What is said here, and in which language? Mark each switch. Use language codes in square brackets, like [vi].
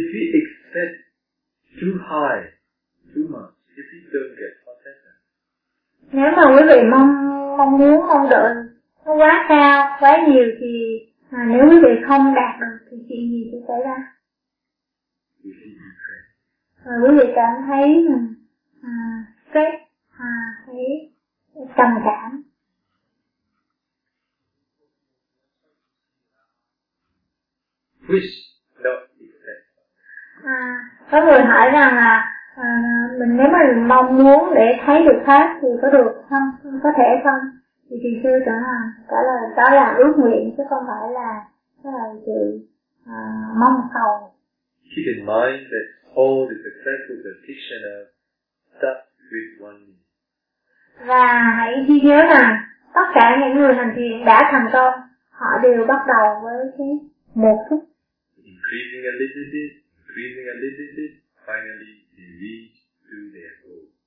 [en] If we expect too high, too much, if we don't get contentment. [vi] Nếu mà quý vị mong muốn nó quá cao, quá nhiều thì nếu quý vị không đạt được thì chuyện gì sẽ xảy ra? Rồi quý vị cảm thấy stress, thấy trầm cảm. [en] Wish not expect. [vi] Có người hỏi rằng là mình nếu mà mong muốn để thấy được khác thì có được không? Có thể không? Thì thiền sư trả lời đó là ước nguyện chứ không phải là cái sự mong cầu. [en] Keep in mind that all the successful practitioners start with 1 minute. [vi] Và hãy ghi nhớ rằng tất cả những người hành thiền đã thành công, họ đều bắt đầu với cái 1 phút. [en] Increasing a little bit, increasing a little bit, finally they reach to their goal.